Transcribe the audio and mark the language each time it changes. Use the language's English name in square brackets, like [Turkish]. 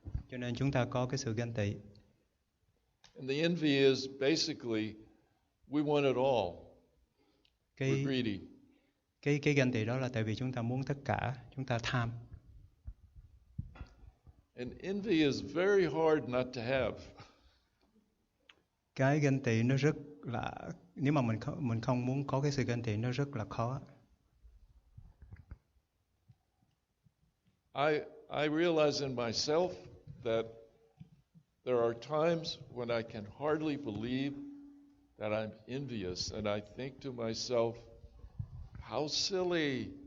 [Vietnamese] Cho nên chúng ta có cái sự ganh tị. [English] And the envy is basically we want it all. We're greedy. [Vietnamese] Cái ganh tị đó là tại vì chúng ta muốn tất cả, chúng ta tham. [English] And envy is very hard not to have. [Vietnamese] Cái ganh tị nó rất là, nếu mà mình không muốn có cái sự ganh tị, nó rất là khó. [English] I realize in myself that there are times when I can hardly believe that I'm envious, and I think to myself, how silly.